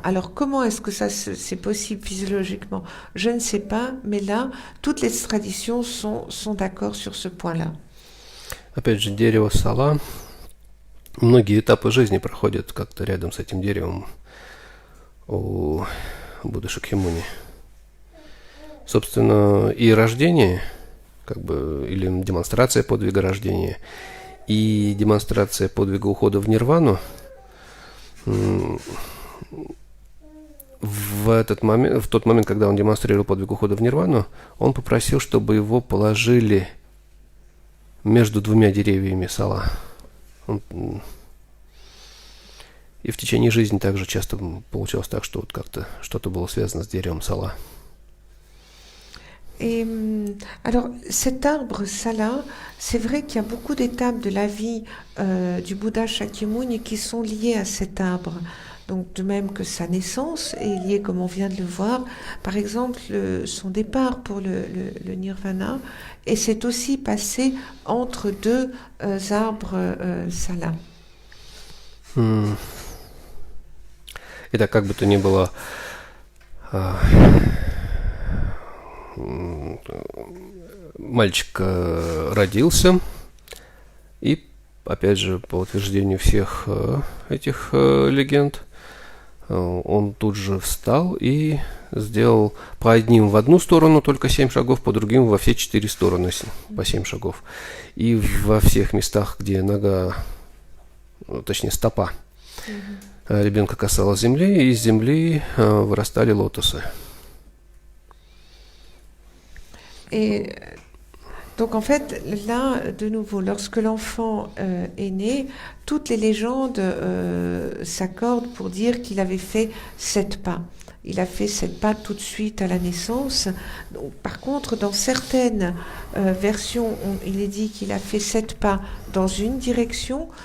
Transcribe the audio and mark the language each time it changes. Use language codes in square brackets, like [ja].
[fr] Alors, comment est-ce que ça c'est possible physiologiquement? Je ne sais pas, mais là, toutes les traditions sont d'accord sur ce point-là. [ru] Опять же, дерево сала. Многие этапы жизни проходят как-то рядом с этим деревом у Будды Шакьямуни. Собственно, и рождение, как бы, или демонстрация подвига рождения, и демонстрация подвига ухода в нирвану в тот момент, когда он демонстрировал подвиг ухода в нирвану, он попросил, чтобы его положили между двумя деревьями сала. И в течение жизни также часто получалось так, что вот как-то что-то было связано с деревом сала. [fr] Et alors, cet arbre Sala, c'est vrai qu'il y a beaucoup d'étapes de la vie du Bouddha Shakyamuni qui sont liées à cet arbre. Donc, de même que sa naissance est liée, comme on vient de le voir, par exemple, son départ pour le nirvana, et c'est aussi passé entre deux arbres Sala. [ru] И так как бы то ни было, мальчик родился, и, опять же, по утверждению всех этих легенд, он тут же встал и сделал по одним в одну сторону только 7 шагов, по другим во все 4 стороны по 7 шагов. И во всех местах, где нога, точнее стопа ребенка касалась земли, и из земли вырастали лотосы. [fr] Et donc en fait, là, de nouveau, lorsque l'enfant est né, toutes les légendes s'accordent pour dire qu'il avait fait 7 pas. Il a fait 7 pas tout de suite à la naissance. Donc, par contre, dans certaines versions, il est dit qu'il a fait 7 pas dans une direction.